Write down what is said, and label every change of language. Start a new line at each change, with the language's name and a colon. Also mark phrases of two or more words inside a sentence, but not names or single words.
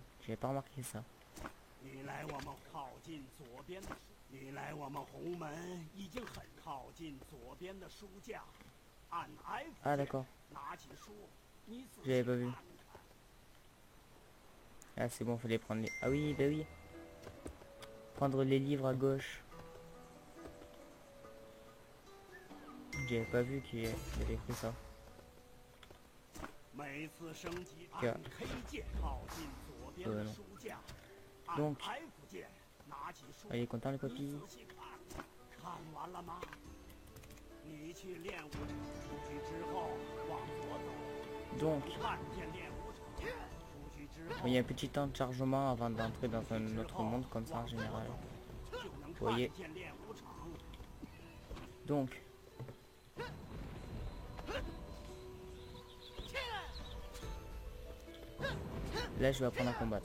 French: J'avais pas remarqué ça. Ah d'accord. J'avais pas vu. Ah c'est bon, fallait prendre les... Ah oui, bah oui. Prendre les livres à gauche. J'avais pas vu qu'il avait écrit ça.
Chinese: 每次升级按 K 键靠近左边的书架，按 F 键拿起书。
French: Il est content le papy.
Chinese: 看完了吗？你去练武场出去之后往左走。
French: Donc,
Chinese: 看见练武场，出去之后。
French: il y a un petit temps de chargement avant d'entrer dans un autre monde comme ça en général. Vous voyez. Donc. Là, je vais apprendre à combattre.